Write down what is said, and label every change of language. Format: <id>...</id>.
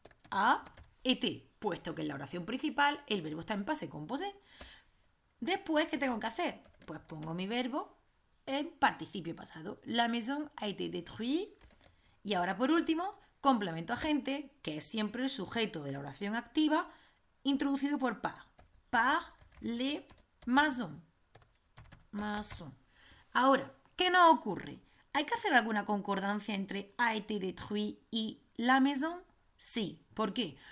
<fr>A été,</fr> <es>puesto que en la oración principal el verbo está en passé composé. Después, ¿qué tengo que hacer? Pues pongo mi verbo en participio pasado.</es> <fr>La maison a été détruite.</fr> <es>Y ahora, por último, complemento agente, que es siempre el sujeto de la oración activa, introducido por par.</es> <fr>Par les maçons. Maçon.</fr> <es>Ahora, ¿qué nos ocurre? ¿Hay que hacer alguna concordancia entre</es> <fr>a été détruit</fr> <es>y</es> <fr>la maison?</fr> <es>Sí. ¿Por qué?</es>